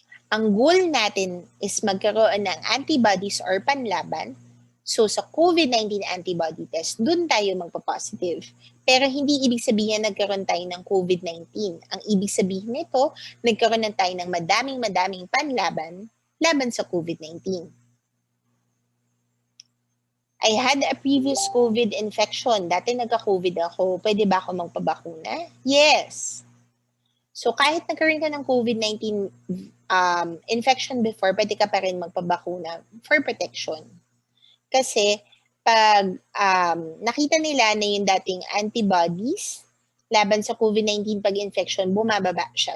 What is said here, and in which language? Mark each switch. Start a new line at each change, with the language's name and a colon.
Filipino: Ang goal natin is magkaroon ng antibodies or panlaban. So, sa COVID-19 antibody test, dun tayo magpa-positive. Pero hindi ibig sabihin nagkaroon tayo ng COVID-19. Ang ibig sabihin nito, nagkaroon na tayo ng madaming panlaban laban sa COVID-19.
English: I had a previous COVID infection.
Filipino: Dati nagka-COVID ako. Pwede ba ako magpabakuna? Yes. So kahit nagkaroon ka ng COVID-19 infection before, pwede ka pa rin magpabakuna for protection. Kasi pag nakita nila na yung dating antibodies laban sa COVID-19 pag-infection, bumababa siya.